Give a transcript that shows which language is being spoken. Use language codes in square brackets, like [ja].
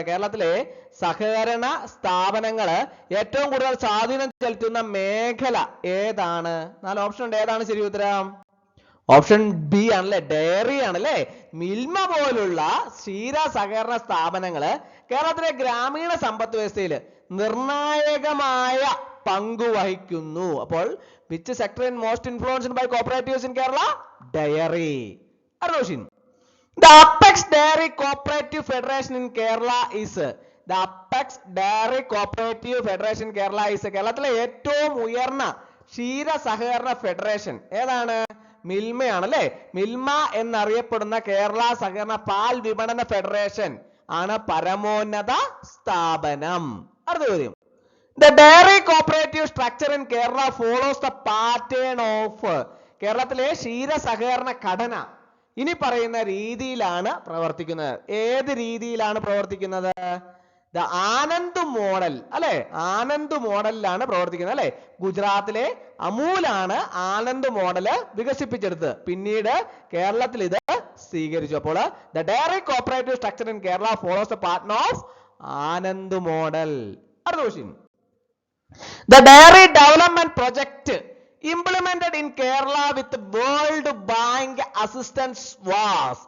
[ml] കേരളത്തിലെ സഹകരണ സ്ഥാപനങ്ങള് ഏറ്റവും കൂടുതൽ സ്വാധീനം ചെലുത്തുന്ന മേഖല ഏതാണ്? 4 ഓപ്ഷൻ ഉണ്ട്. ഏതാണ് ശരി ഉത്തരം? ഓപ്ഷൻ ബി ആണല്ലേ. ഡയറി ആണല്ലേ. മിൽമ പോലുള്ള ക്ഷീര സഹകരണ സ്ഥാപനങ്ങള് കേരളത്തിലെ ഗ്രാമീണ സമ്പദ് വ്യവസ്ഥയിൽ നിർണായകമായ പങ്കുവഹിക്കുന്നു. [en] അപ്പോൾ which sector is most influenced by cooperatives in Kerala? Dairy. Aroshin. The Apex Dairy Cooperative Federation in Kerala is. The Apex Dairy Cooperative Federation in Kerala is. [ml] കേരളത്തിലെ ഏറ്റവും ഉയർന്ന ക്ഷീര സഹകരണ ഫെഡറേഷൻ ഏതാണ്? മിൽമയാണല്ലേ. മിൽമ എന്നറിയപ്പെടുന്ന കേരള സഹകരണ പാൽ വിപണന ഫെഡറേഷൻ ആണ് പരമോന്നത സ്ഥാപനം. അടുത്ത ചോദ്യം. [en] The dairy cooperative structure in Kerala follows the pattern of. [ml] കേരളത്തിലെ ക്ഷീര സഹകരണ ഘടന ഇനി പറയുന്ന രീതിയിലാണ് പ്രവർത്തിക്കുന്നത്. ഏത് രീതിയിലാണ് പ്രവർത്തിക്കുന്നത്? ദ ആനന്ദ് മോഡൽ അല്ലെ. ആനന്ദ് മോഡലിലാണ് പ്രവർത്തിക്കുന്നത് അല്ലെ. ഗുജറാത്തിലെ അമൂലാണ് ആനന്ദ് മോഡൽ വികസിപ്പിച്ചെടുത്തത്. പിന്നീട് കേരളത്തിൽ ഇത് സ്വീകരിച്ചു. [en] അപ്പോൾ the dairy cooperative structure in Kerala follows the pattern of Anand model. [ml] അടുത്ത question. [en] The dairy development project implemented in Kerala with World Bank assistance was.